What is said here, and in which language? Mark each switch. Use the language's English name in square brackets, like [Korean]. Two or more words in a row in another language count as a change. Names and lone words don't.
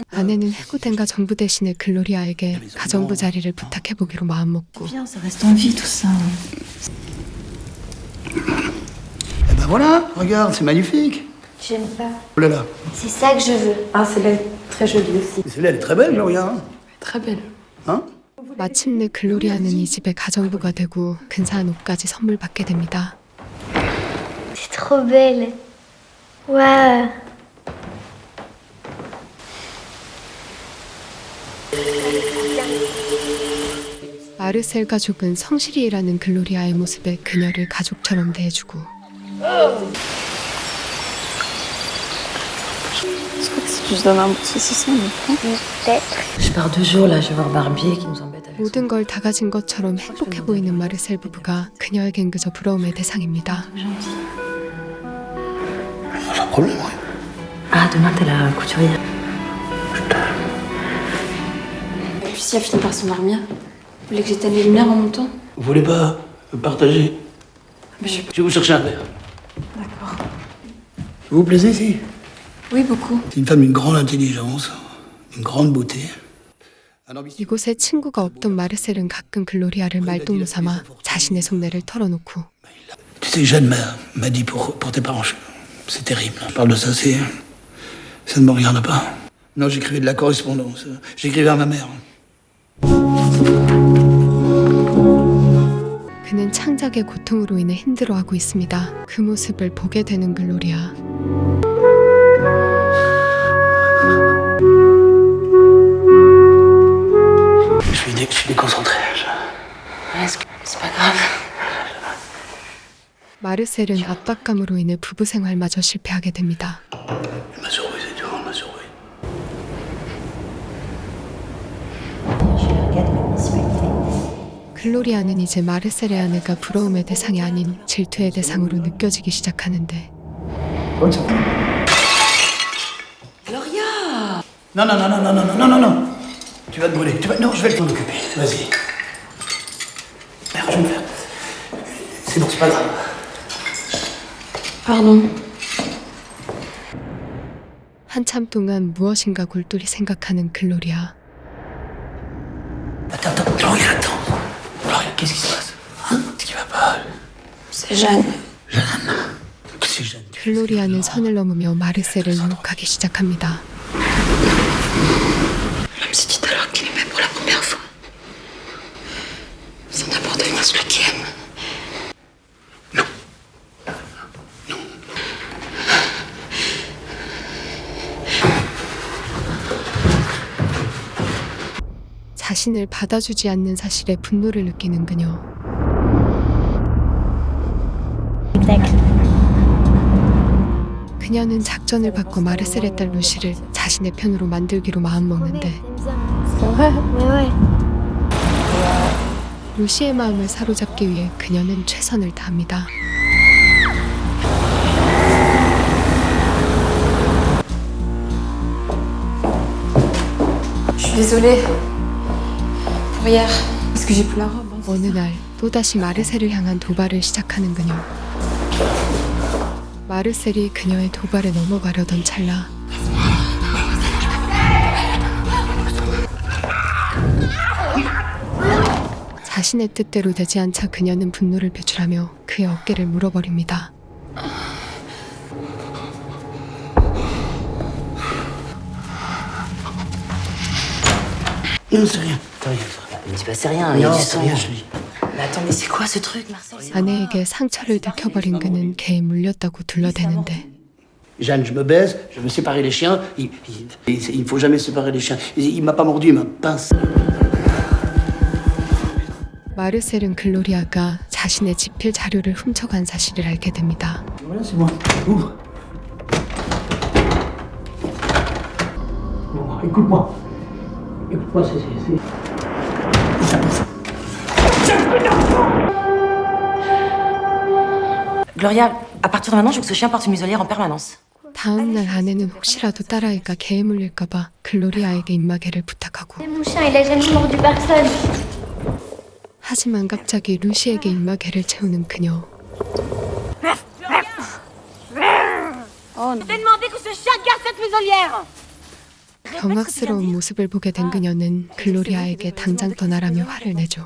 [Korean] 아내는 해고된 가정부 대신에 글로리아에게 가정부 자리를 부탁해보기로 마음먹고 [French] Bien, ça reste en vie tout ça. Eh ben voilà, regarde, c'est magnifique. J'aime pas. Oh là là. C'est ça que je veux. Ah, c'est belle, très jolie aussi. Mais celle-là, elle est très belle, Gloria. Très belle. Hein? [Korean] 마침내 글로리아는 이 집의 가정부가 되고 근사한 옷까지 선물 받게 됩니다. [French] C'est trop belle. Waouh. [Korean] 마르셀 가족은 성실히 일하는 글로리아의 모습에 그녀를 가족처럼 대해주고 [French] Je crois que si tu te donnes un bout de saucisson, on le prend. Peut-être. Je pars 2 jours là, je vais voir Barbier qui nous embête avec son... [Korean] 모든 걸 다 가진 것처럼 행복해 보이는 마르셀 부부가 그녀에겐 그저 부러움의 대상입니다. [French] Sans problème, oui. Ah, demain t'es la couturière. Et puis si elle finit par s'endormir, vous voulez que j'éteigne les lumières en montant? Vous voulez pas partager? Mais je... Je vais vous chercher un verre. D'accord. Vous vous plaisez ici? Oui, beaucoup. C'est une femme d'une grande intelligence, d'une grande beauté. Un ambitieux. [Korean] 이곳에 친구가 없던 마르셀은 가끔 글로리아를 말동무 삼아 자신의 속내를 털어놓고 [French] Tu sais, Jeanne m'a dit pour tes parents, c'est terrible. On parle de ça, ça ne me regarde pas. Non, j'écrivais de la correspondance. J'écrivais à ma mère. [Korean] 그는 창작의 고통으로 인해 힘들어하고 있습니다. 그 모습을 보게 되는 글로리아. [French] Je suis déconcentré. C'est pas grave. [Korean] 마르셀은 압박감으로 인해 부부 생활마저 실패하게 됩니다. [French] Elle m'a surpris, c'est dur, elle m'a surpris. [Korean] 글로리아는 이제 마르셀의 아내가 부러움의 대상이 아닌 질투의 대상으로 느껴지기 시작하는데 [French] Gloria! Non, non, non, non, non, non, non, non, non, non. Tu vas te brûler. Non, je vais t'en occuper. Vas-y. Merde, je vais le faire. C'est bon, c'est pas grave. Pardon. [Korean] 한참 동안 무엇인가 골똘히 생각하는 글로리아. [French] Attends, Gloria, attends. Gloria, qu'est-ce qui se passe? Hein? Qu'est-ce qui va pas? C'est Jeanne. C'est Jeanne. [Korean] 글로리아는 선을 넘으며 마르셀을 유혹하기 시작합니다. [French] Même si dit alors qu'il aimait pour la première fois. Sans d'abord devenir celui qui aime. [Korean] 자신을 받아주지 않는 사실에 분노를 느끼는 그녀. [French] Exact. [Korean] 그녀는 작전을 바꿔 마르셀의 딸 루시를 자신의 편으로 만들기로 마음먹는데 [French] C'est vrai? Mais ouais. [Korean] 루시의 마음을 사로잡기 위해 그녀는 최선을 다합니다. [French] Je suis désolée. Pour hier. Est-ce que j'ai plus la robe? Hein? [Korean] 어느 날 또다시 마르셀을 향한 도발을 시작하는 그녀. 마르셀이 그녀의 도발에 넘어가려던 찰나 자신의 뜻대로 되지 않자 그녀는 분노를 표출하며 그의 어깨를 물어버립니다. [French] Non, c'est rien. C'est rien, c'est rien. Ne dis pas c'est rien, il y a Non, du c'est sang. rien, je te dis. Mais attends, mais c'est quoi ce truc, Marcel? [Korean] 아내에게 상처를 들켜버린 그는 개에 물렸다고 둘러대는데 [French] Jeanne, je me baise, je veux séparer les chiens. Il ne faut jamais séparer les chiens. Il m'a pas mordu, il m'a pincé. [Korean] 마르셀은 글로리아가 자신의 지필 자료를 훔쳐간 사실을 알게 됩니다. [French] Voilà, c'est moi. Ouvre. Bon, écoute-moi. Écoute-moi, c'est... Gloria, à partir de maintenant, je veux que ce chien porte une muselière en permanence. [Korean] 다음 날 아내는 혹시라도 딸아이가 개에 물릴까봐 글로리아에게 입마개를 부탁하고 [French] Mon chien, il a jamais mordu personne. [Korean] 하지만 갑자기 루시에게 입마개를 채우는 그녀. 경악스러운 모습을 보게 된 그녀는 글로리아에게 당장 떠나라며 화를 내죠.